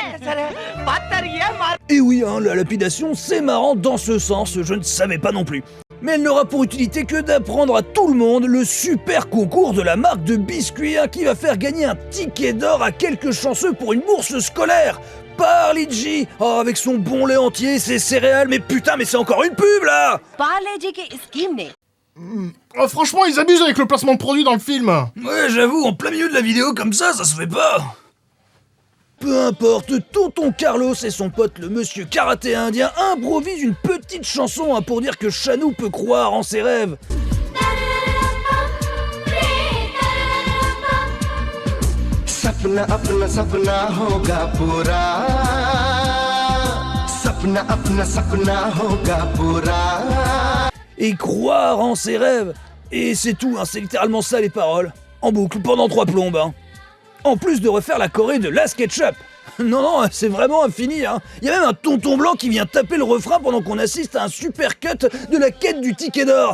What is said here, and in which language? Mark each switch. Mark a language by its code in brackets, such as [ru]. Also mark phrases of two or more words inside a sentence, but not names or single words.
[fr] Et oui, hein, la lapidation, c'est marrant dans ce sens, je ne savais pas non plus. Mais elle n'aura pour utilité que d'apprendre à tout le monde le super concours de la marque de biscuits qui va faire gagner un ticket d'or à quelques chanceux pour une bourse scolaire. Parle-G, avec son bon lait entier, ses céréales, mais putain, mais c'est encore une pub là! [hi] Parle-G की स्कीम ने [fr] Oh, franchement, ils abusent avec le placement de produits dans le film. Ouais, j'avoue, en plein milieu de la vidéo comme ça se fait pas. Peu importe, tonton Carlos et son pote le monsieur karaté indien improvisent une petite chanson pour dire que Shanou peut croire en ses rêves. [hi] सपना अपना सपना होगा पूरा सपना अपना सपना होगा पूरा. [fr] Et croire en ses rêves. Et c'est tout, c'est littéralement ça les paroles. En boucle, pendant 3 plombes. En plus de refaire la choré de Last Ketchup. Non, c'est vraiment infini. Il y a même un tonton blanc qui vient taper le refrain pendant qu'on assiste à un super cut de la quête du ticket d'or.